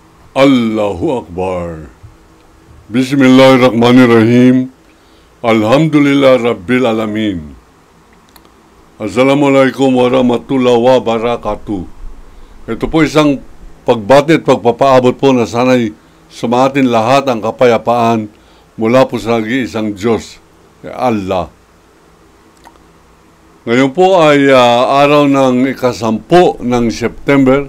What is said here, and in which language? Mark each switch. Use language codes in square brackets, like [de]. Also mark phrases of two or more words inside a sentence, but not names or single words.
[ar] الله أكبر. بسم الله الرحمن الرحيم. الحمد لله رب العالمين. السلام عليكم ورحمة الله وبركاته. [tl] Ito po isang pagbati at pagpapaabot po na sana'y sumatin lahat ang kapayapaan mula po sa nag-iisang Diyos, Allah. Ngayon po ay araw ng ika-10 ng September.